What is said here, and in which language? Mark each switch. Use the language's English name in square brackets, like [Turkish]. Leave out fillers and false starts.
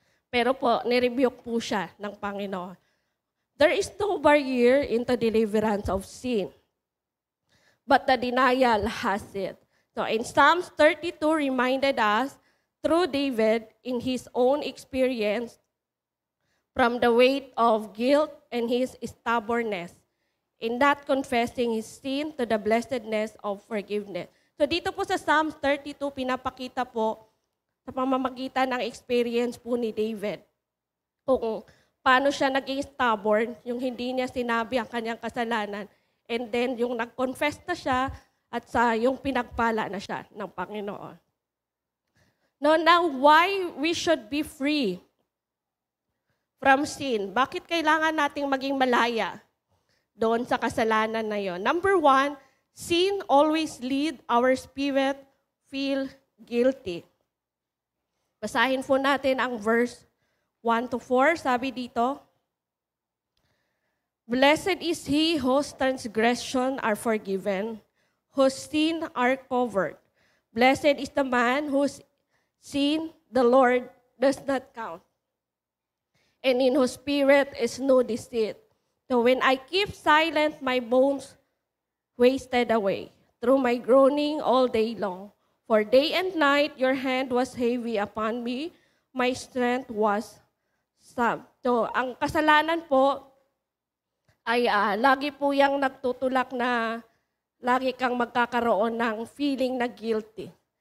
[Filipino] Pero po, nirebuke po siya ng Panginoon. [English] There is no barrier into deliverance of sin, but the denial has it. So in Psalms 32 reminded us through David in his own experience from the weight of guilt and his stubbornness in not confessing his sin to the blessedness of forgiveness. [Filipino] So dito po sa Psalms 32, pinapakita po sa pamamagitan ng experience po ni David kung paano siya naging stubborn, yung hindi niya sinabi ang kanyang kasalanan, and then yung nag-confess na siya at yung pinagpala na siya ng Panginoon. [English] Now, why we should be free from sin? [Filipino] Bakit kailangan nating maging malaya doon sa kasalanan na yon? [English] Number 1, sin always lead our spirit feel guilty. [Filipino] Basahin po natin ang verse 1-4. Sabi dito, [English] Blessed is he whose transgression are forgiven, whose sin are covered. Blessed is the man whose sin the Lord does not count, and in whose spirit is no deceit. So when I keep silent, my bones wasted away through my groaning all day long. For day and night your hand was heavy upon me, my strength was sapped. [Filipino] So ang kasalanan po ay lagi po yang nagtutulak na lagi kang magkakaroon ng feeling na guilty.